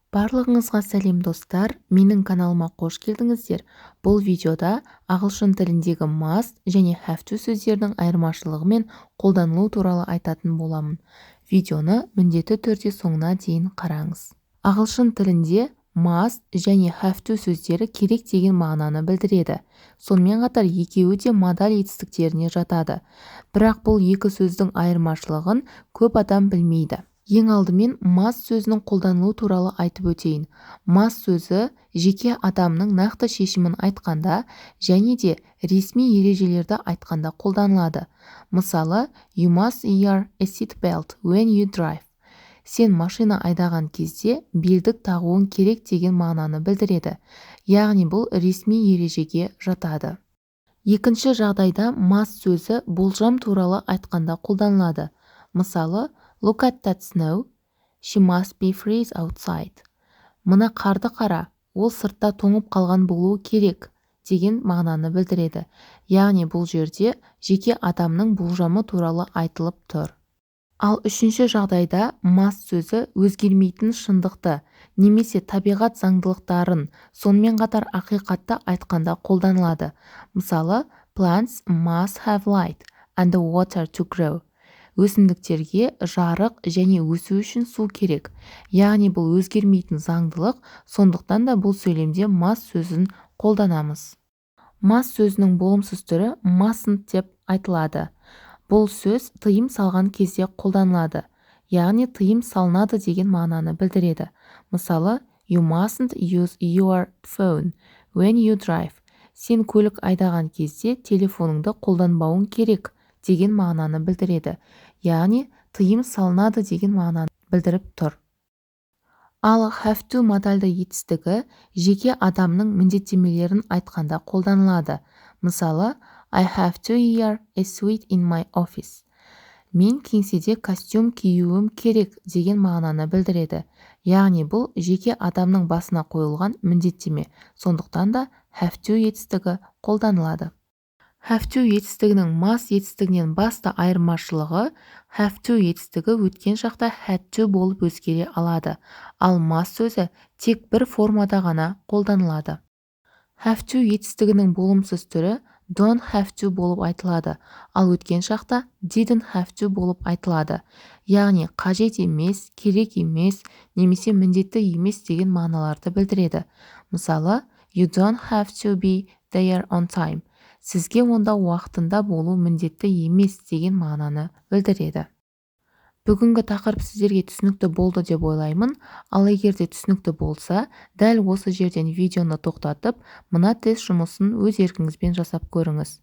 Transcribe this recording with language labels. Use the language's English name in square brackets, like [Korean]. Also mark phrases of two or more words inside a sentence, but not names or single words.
[Kazakh] Барлығыңызға сәлем достар, менің каналыма қош келдіңіздер. Бұл видеода ағылшын тіліндегі must және [English] have to [Kazakh] сөздердің айырмашылығы мен қолданылу туралы айтатын боламын. Видеоны міндетті түрде соңына дейін қараңыз. Ағылшын тілінде must және [English] have to [Kazakh] сөздері керек деген мағынаны білдіреді. Сонымен қатар екеуі де модаль етістіктеріне жатады. Бірақ бұл екі сөздің айырмашылығын көп адам білмейді. Ең алдымен must сөзінің қолданылу туралы айтып өтейін. Must сөзі жеке адамның нақты шешімін айтқанда және де ресми ережелерді айтқанда қолданылады. Мысалы, [English] you must wear a seat belt when you drive. [Kazakh] Сен машина айдаған кезде белдік тағуың керек деген мағынаны білдіреді. Яғни бұл ресми ережеге жатады. Екінші жағдайда must сөзі болжам туралы айтқанда қолданылады. Мысалы, [English] look at that snow. She must be freeze outside. [Kazakh] Мына қарды қара, ол сыртта тоңып қалған болуы керек деген мағынаны білдіреді. Яғни бұл жерде жеке адамның болжамы туралы айтылып тұр. Ал үшінші жағдайда must сөзі өзгермейтін шындықты немесе табиғат заңдылықтарын, сонымен қатар ақиқатты айтқанда қолданылады. Мысалы, [English] plants must have light and water to grow. [Kazakh] Өсімдіктерге жарық және өсу үшін су керек. Яғни бұл өзгермейтін заңдылық, сондықтан да бұл сөйлемде must сөзін қолданамыз. Must сөзінің болымсыз түрі mustn't деп айтылады. Бұл сөз тыйым салған кезде қолданылады. Яғни тыйым салынады деген мағынаны білдіреді. Мысалы, [English] you mustn't use your phone when you drive. [Kazakh] Сен көлік айдаған кезде телефоныңды қолданбауың керек деген мағынаны білдіреді. Яғни тыйым салынады деген мағынаны білдіріп тұр. Ал [English] have to [Kazakh] модальды етістігі жеке адамның міндеттемелерін айтқанда қолданылады. Мысалы, [English] I have to wear a suit in my office. [Kazakh] Мен кеңседе костюм киюім керек деген мағынаны білдіреді. Яғни бұл жеке адамның басына қойылған міндеттеме. Сондықтан да [English] have to [Kazakh] етістігі қолданылады. [English] Have to [Kazakh] етістігінің must етістігінен басты айырмашылығы [English] have to [Kazakh] етістігі өткен шақта [English] had to [Kazakh] болып өзгере алады. Ал must сөзі тек бір формада ғана қолданылады. [English] Have to [Kazakh] етістігінің болымсыз түрі [English] don't have to [Kazakh] болып айтылады. Ал өткен шақта [English] didn't have to [Kazakh] болып айтылады. Яғни қажет емес, керек емес, немесе міндетті емес деген мағыналарды білдіреді. Мысалы, [English] you don't have to be there on time. [Kazakh] Сізге онда уақытында болу міндетті емес деген мағынаны білдіреді. Бүгінгі тақырып сіздерге түсінікті болды деп ойлаймын. Ал егер де түсінікті болса, дәл осы жерден видеоны тоқтатып, мына тест жұмысын өз еркіңізбен жасап көріңіз.